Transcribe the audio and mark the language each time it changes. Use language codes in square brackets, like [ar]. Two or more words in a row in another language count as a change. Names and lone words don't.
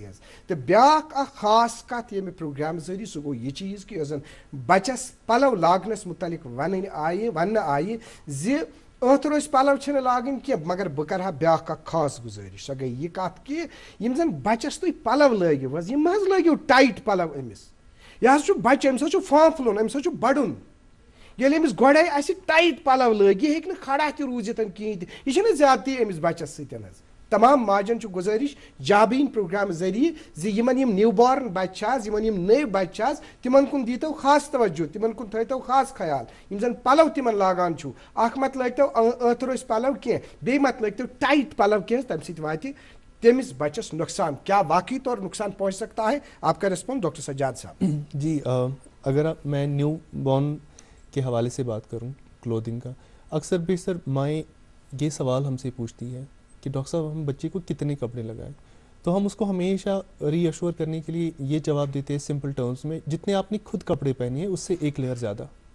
[ks] तो ब्याक खास कत ये प्रोग्राम जरिए सह गो यह चीज़ कि जन बचस पलव लागनस मुतलिक वन आय ज अत रोज पलव लागन कह, मगर बह कर ब्या खास गुजारिश, सो गई यह कत कि यम जन बचस तुम पलव लगिव, यम लगिव टाइट पलव अमिस, यह बच्चे अमिस फांफलुन, अमिस बड़ुन। ये अमिस गोड़े टाइट पलव लग, यह हेक खड़ा त रूजित कहें, यह ज्यादती अमिस बचस सतन। तमाम माजन गुजारिश जाबीन प्रोग्राम जरिए यमन यम [en] new born [ks] बच्चे यमन यम नए बच्चे तिमन कुन दीतो खास तवज्जो, तिमन कुन थो खास ख्याल, यम जन पलव तिमन लागान छु, अख मत लगतो अत रोज पलव कह, बे मत लगतो टाइट पलव कह, तम सत वाति तमिस बच्चस नुकसान। [hi] क्या वाकई तौर नुकसान पहुंच सकता है? आपका रिस्पॉन्स डॉक्टर सज्जाद साहब। जी, अगर मैं [en] new born [hi] के हवाले से बात करूं क्लोथिंग का, अक्सर बेशर माएँ ये सवाल हमसे पूछती है कि डॉक्टर साहब हम बच्चे को कितने कपड़े लगाएं, तो हम उसको हमेशा रीअश्योर करने के लिए ये जवाब देते हैं [en] simple terms [hi] में, जितने आपने खुद कपड़े पहने हैं उससे एक लेयर ज़्यादा।